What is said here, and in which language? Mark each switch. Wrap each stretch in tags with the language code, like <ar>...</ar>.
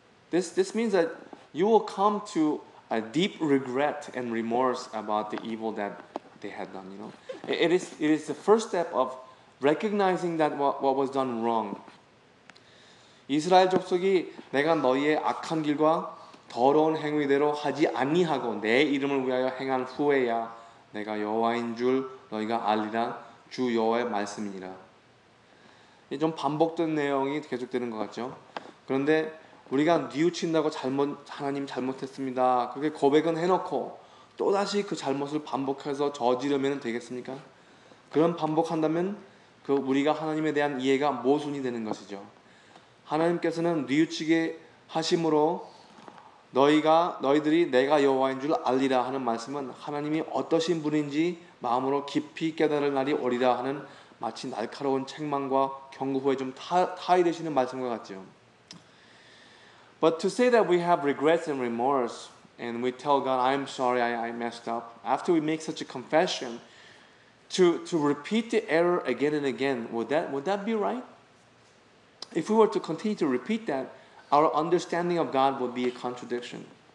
<en>This means that you will come to a deep regret and remorse about the evil that they had done. You know, it is the first step of recognizing that what was done wrong.</en> <ko>이스라엘 족속이 내가 너희의 악한 길과 더러운 행위대로 하지 아니하고 내 이름을 위하여 행한 후에야 내가 여호와인 줄 너희가 알리라. 주 여호와의 말씀이니라. 좀 반복된 내용이 계속되는 것 같죠. 그런데 우리가 뉘우친다고 하나님 잘못했습니다. 그렇게 고백은 해놓고 또다시 그 잘못을 반복해서 저지르면 되겠습니까? 그런 반복한다면 우리가 하나님에 대한 이해가 모순이 되는 것이죠. 하나님께서는 뉘우치게 하심으로 너희들이 내가 여호와인 줄 알리라 하는 말씀은 하나님이 어떠신 분인지 마음으로 깊이 깨달을 날이 오리라 하는 마치 날카로운 책망과 경고 후에 좀 타이되시는 말씀과 같죠.</ko> <en>But to say that we have regrets and remorse and we tell God, I'm sorry, I messed up, after we make such a confession, to repeat the error again and again, would that be right? If we were to continue to repeat that, our understanding of God would be a contradiction.</en>